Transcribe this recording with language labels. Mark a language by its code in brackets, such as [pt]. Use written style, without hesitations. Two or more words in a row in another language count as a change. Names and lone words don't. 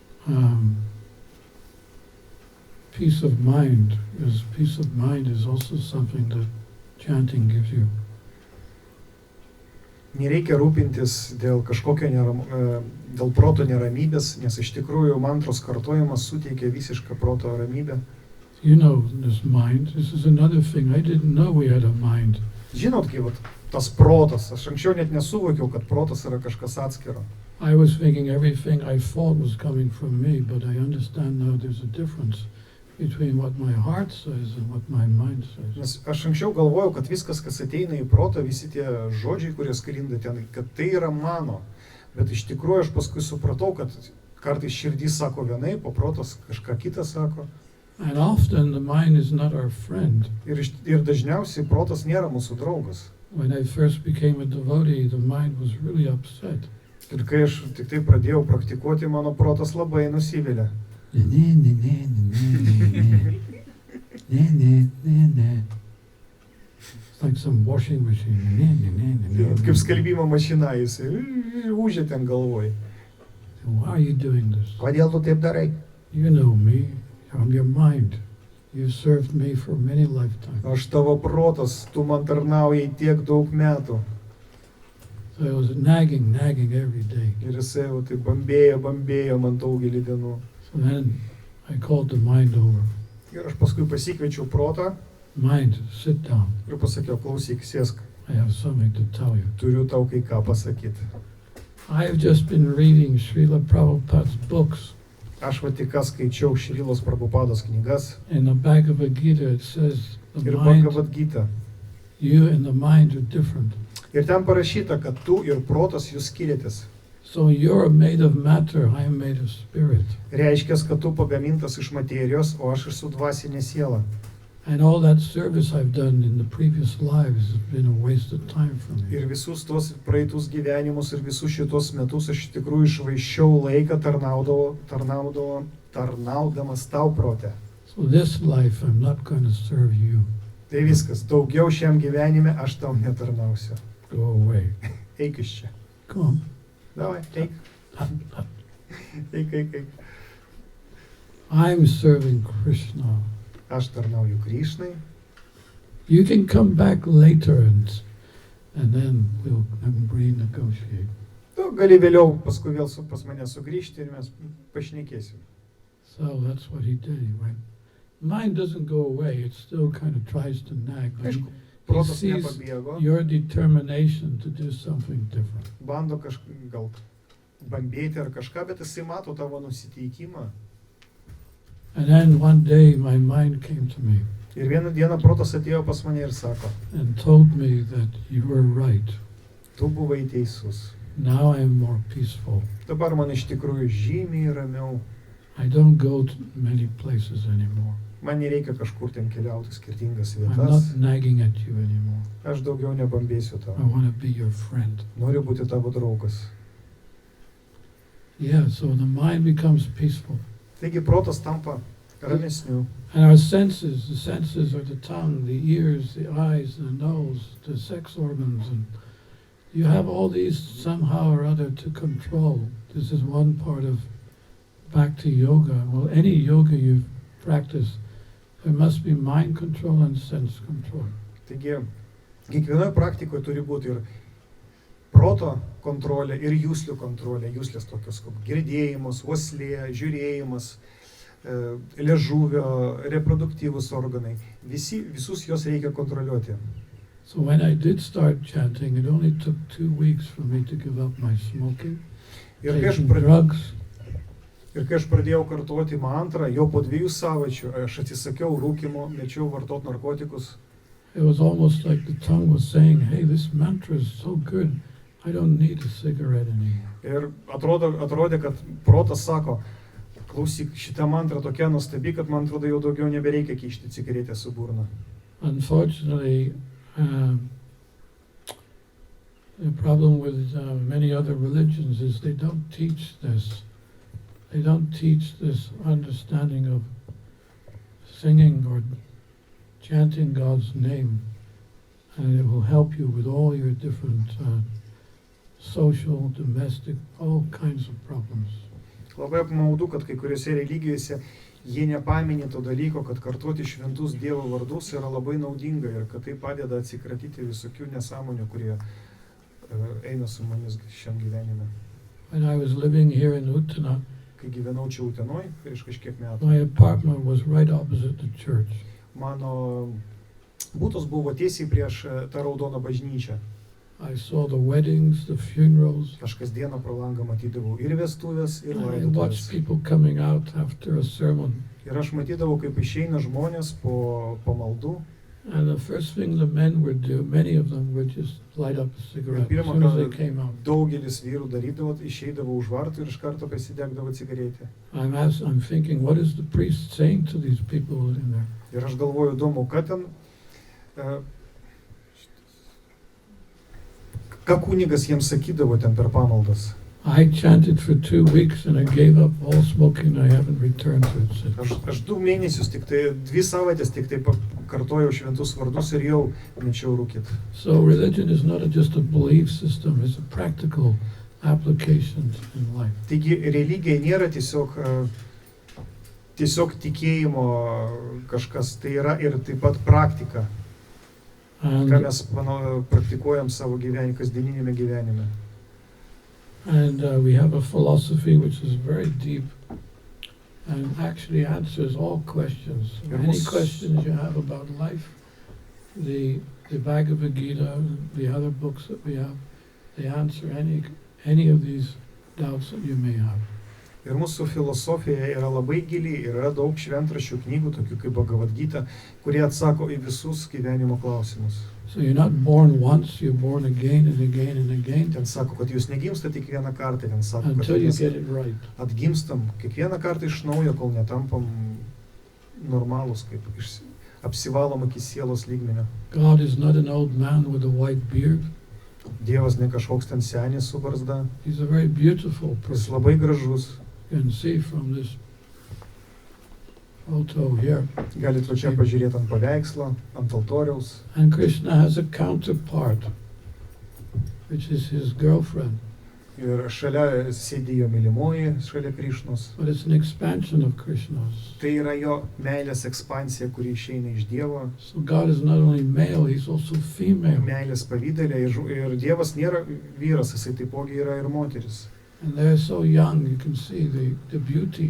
[en] peace of mind, because peace of mind is also something that chanting gives you. [lt] Nereikia rūpintis dėl kažkokio dėl proto neramybės, nes iš tikrųjų mantros kartojimas suteikia visišką proto ramybę. [en] You know this mind. This is another thing. I didn't know we had a mind. [lt] Žinot, kaip tas protas, aš anksčiau net nesuvokiau, kad protas yra kažkas atskiro. [en] I was thinking everything I thought was coming from me, but I understand now there's a difference between what my heart says and what my mind says. [lt] Nes aš anksčiau galvojau, kad viskas, kas ateina į protą, visi tie žodžiai, kurie sklinda ten, kad tai yra mano. Bet iš tikrųjų aš paskui supratau, kad kartais širdis sako vienaip, o protas kažką kitą sako. [en] And often the mind is not our friend. [lt] Ir dažniausiai protas nėra mūsų draugas. [en] When I first became a devotee, the mind was really upset. [lt] Ir kai aš tik tai pradėjau praktikuoti, mano protas labai nusivylė. [en] It's like some washing machine. [lt] Kaip skalbimo mašina, jis ūžia ten galvoj. [en] Why are you doing this? [lt] Kodėl tu taip darai? [en] You know me. I'm your mind. You served me for many lifetimes. [lt] Aš tavo protas, tu man tarnaujai tiek daug metų. [en] So I was nagging every day. [lt] Ir jisai tai bambėjo man daugelį dienų. [en] So then I called the mind over. [lt] Ir aš paskui pasikviečiau protą. [en] Mind, sit down. [lt] Ir pasakiau, klausyk, sėsk. [en] I have something to tell you. [lt] Turiu tau kai ką pasakyti. [en] I've just been reading Srila Prabhupada's books. [lt] Aš tik ką skaičiau Šrilos Prabhupados knygas. [en] In the Bhagavad-gita it says the [lt] Ir [en] mind, Bhagavad-gita. you and the mind are different. [lt] Ir ten parašyta, kad tu ir protas jūs skiriatės. [en] So you're made of matter, I am made of spirit. [lt] Reiškia, kad tu pagamintas iš materijos, o aš esu dvasinė siela. [en] And all that service I've done in the previous lives has been a waste of time for me. [lt] Ir visus tos praeitus gyvenimus ir visus šitos metus aš iš tikrųjų išvaiščiau laiką tarnaudamas tau prote. [en] So this life I'm not going to serve you. [lt] Tai viskas, daugiau šiam gyvenime aš tau netarnausiu. [en] Go away. [lt] Eik iš čia. [en] Come. [lt] Davai, eik. Eik. [en] I'm serving Krishna. [lt] Aš tarnauju Krišnai. [en] You can come back later and then we'll renegotiate. [lt] Tu gali vėliau paskui vėl pas mane sugrįžti ir mes pašnekėsim. [en] So that's what he did. He went. Mind doesn't go away. It still kind of tries to nag. But [lt] Aišku, [en] he [lt] protas [en] sees [lt] nepabėgo. [en] your determination to do something different. [lt] Bando gal bambėti ar kažką, bet jisai mato tavo nusiteikimą. [en] And then one day my mind came to me [lt] Ir vieną dieną protas atėjo pas mane ir sako, [en] and told me that you were right. [lt] tu buvai teisus. [en] Now I am more peaceful. [lt] Dabar man iš tikrųjų žymiai ramiau. [en] I don't go to many places anymore. [lt] Man nereikia kažkur ten keliauti skirtingas [en] I'm [lt] vietas. [en] not nagging at you anymore. [lt] Aš daugiau nebambėsiu [en] I [lt] tau. [en] want to be your friend. [lt] Noriu būti tavo draugas. [en] Yeah, so the mind becomes peaceful. [lt] Taigi protas tampa ramesniu. [en] And our senses, the senses are the tongue, the ears, the eyes, the nose, the sex organs, and you have all these somehow or other to control. This is one part of Bhakti yoga. Well, any yoga you practice, there must be mind control and sense control. [lt] Taigi kiekvienoje praktikoje turi būti ir proto kontrolė, ir jūslių kontrolė. Jūslės tokios kaip girdėjimas, uoslė, žiūrėjimas, liežuvio, reproduktyvūs organai. Visus juos reikia kontroliuoti. [en] So when I did start chanting, it only took 2 weeks for me to give up my smoking, [lt] Ir kai [en] taking drugs. [lt] aš pradėjau kartoti mantrą, jau po 2 savaičių aš atsisakiau rūkymo, mečiau vartot narkotikus. [en] It was almost like the tongue was saying, hey, this mantra is so good, I don't need a cigarette anymore. [lt] Ir atrodė, kad protas sako, klausyk, šita mantra tokia nuostabi, kad man atrodo jau daugiau nebereikia kišti cigaretę su burna. [en] Unfortunately, the problem with many other religions is they don't teach this. They don't teach this understanding of singing or chanting God's name, and it will help you with all your different social, domestic, all kinds of problems. [lt] Labai apmaudu, kad kai kuriuose religijose jie nepaminė to dalyko, kad kartoti šventus Dievo vardus yra labai naudinga ir kad tai padeda atsikratyti visokių nesąmonių, kurie eina su manis šiam gyvenime. [en] When I was living here in Utena, [lt] Kai gyvenau čia Utenoje prieš kažkiek metų, [en] my apartment was right opposite the church. [lt] mano būtas buvo tiesiai prieš tą raudoną bažnyčią. [en] I saw the weddings, the funerals. [lt] Aš kasdieną pro langą matydavau ir vestuvės, ir [en] I [lt] laidotuvės. [en] watched people coming out after a sermon. [lt] Ir aš matydavau, kaip išeina žmonės po pamaldų. [en] And the first thing the men would do, many of them would just light up a cigarette as soon as they came out. [lt] Daugelis vyrų darydavo, išeidavo už vartų ir iš karto pasidegdavo cigaretę. [en] I'm thinking, what is the priest saying to these people in there? [lt] Ir aš galvoju, įdomu, ką kunigas jiems sakydavo ten per pamaldas. [en] I chanted for 2 weeks and I gave up all smoking. I haven't returned to it since. [lt] Aš 2 mėnesius, 2 savaitės tik tai kartojau šventus vardus ir jau mečiau rūkyti. [en] So religion is not just a belief system, it's a practical application in life. [lt] Taigi religija nėra tiesiog tikėjimo kažkas, tai yra ir taip pat praktika, ką mes praktikuojam savo kasdieninėme gyvenime. [en] And we have a philosophy which is very deep and actually answers all questions. Any questions you have about life, the Bhagavad-gita, the other books that we have, they answer any of these doubts that you may have. [lt] Ir mūsų filosofija yra labai gili ir yra daug šventraščių knygų, tokių kaip Bhagavad-gita, kurie atsako į visus gyvenimo klausimus. [en] So you're not born once, you're born again and again and again. [lt] Ten sako, kad jūs negimstate tik vieną kartą, ten sako, kad [en] Until you [lt] mes [en] get it right. [lt] atgimstam kiekvieną kartą iš naujo, kol netampam normalūs, kaip apsivalom iki sielos lygmenio. [en] God is not an old man with a white beard. [lt] Dievas ne kažkoks ten senis su barzda. [en] He's a very beautiful [lt] Jis [en] person. [lt] labai gražus. [en] You can see from this photo here. [lt] Galite va čia pažiūrėti ant paveikslo, ant altoriaus. [en] And Krishna has a counterpart, which is his girlfriend. [lt] Ir šalia sėdi jo mylimoji, šalia Krišnos. [en] But it's an expansion of Krishna's. [lt] Tai yra jo meilės ekspansija, kuri išeina iš Dievo. [en] So God is not only male, he's also female. [lt] Meilės pavydėlė ir Dievas nėra vyras, jisai taipogi yra ir moteris. [en] And they're so young, you can see the beauty.